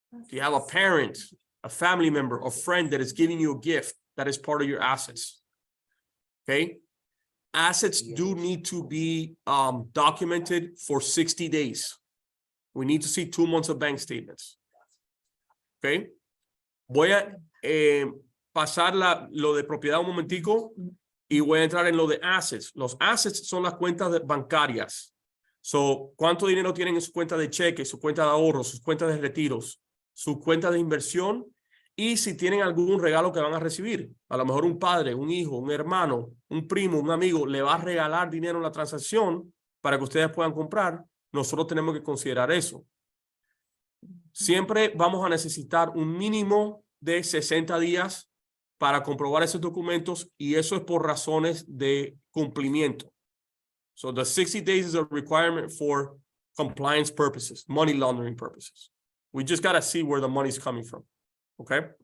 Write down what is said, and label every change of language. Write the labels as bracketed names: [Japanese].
[English] Do you have a parent, a family member, a friend that is giving you a gift that is part of your assets? Okay. Assets do need to be documented for 60 days. We need to see 2 months of bank statements. Okay. [Spanish] Voy a pasar lo de propiedad un momentico y voy a entrar en lo de assets. Los assets son las cuentas bancarias. So, ¿cuánto dinero tienen en su cuenta de cheque, su cuenta de ahorro, sus cuentas de retiros, su cuenta de inversión? Y si tienen algún regalo que van a recibir, a lo mejor un padre, un hijo, un hermano, un primo, un amigo, le va a regalar dinero en la transacción para que ustedes puedan comprar, nosotros tenemos que considerar eso. Siempre vamos a necesitar un mínimo de 60 días para comprobar esos documentos y eso es por razones de cumplimiento. [English] So the 60 days is a requirement for compliance purposes, money laundering purposes. We just got to see where the money's coming from. Okay.